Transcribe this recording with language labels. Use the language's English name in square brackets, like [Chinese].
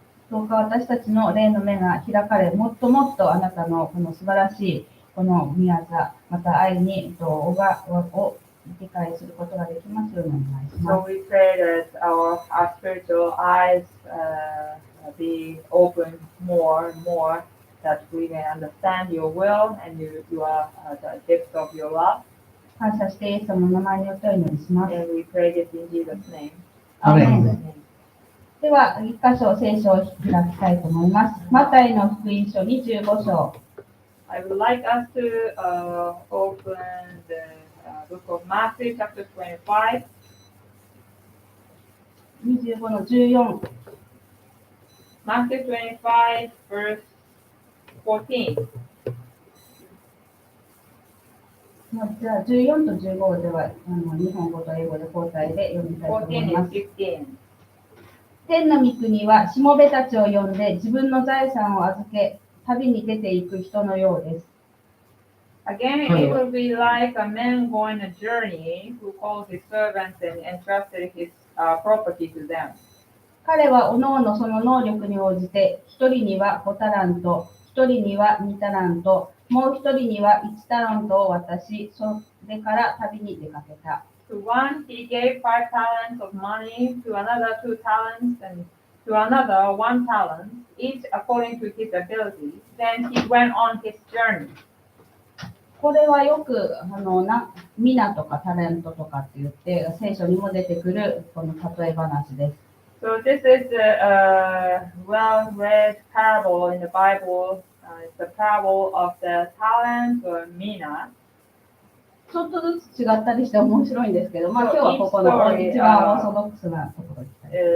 [Japanese] どうか私たちの霊の目が開かれ、もっともっとあなたのこの素晴らしいこの宮座、また愛にを理解することができますようにお願いし [English] So [Japanese] ます。 [English] we pray that our spiritual eyes be open more and more, that we may understand your will and the depth of your love. [Japanese] 感謝してイエス様の名前によってお祈りします。 [English] And we pray this in Jesus' name. [Japanese] アーメン。 [English] Amen. [Japanese] では、一箇所聖書を開きたいと思います。マタイの福音書25章。 [English] I would like us to open the book of Matthew, chapter 25. [Japanese] 25の14。 [English] Matthew 25, verse 14. [Japanese] じゃあ14と15では日本語と英語で交代で読みたいと思いま [English] 14 and 15. [Japanese] 天の御国はしもべたちを呼んで自分の財産を預け旅に出ていく人のようです。 [English] Again, it will be like a man going a journey who called his servants and entrusted his property to them. [Japanese] 彼はおのおのその能力に応じて、一人には5タラント、一人には2タラント、もう一人には1タラントを渡し、それから旅に出かけた。 [English] To one he gave 5 talents of money, to another 2 talents, and to another 1 talent, each according to his ability. Then he went on his journey. [Japanese] これはよくミナとかタレントとかって言って聖書にも出てくるこの例え話です。 [English] So this is a well-read parable in the Bible. It's the parable of the talent or mina. [Japanese] ちょっとずつ違ったりして面白いんですけど、まあ今日はここの一番オーソドックスなところに行きたい。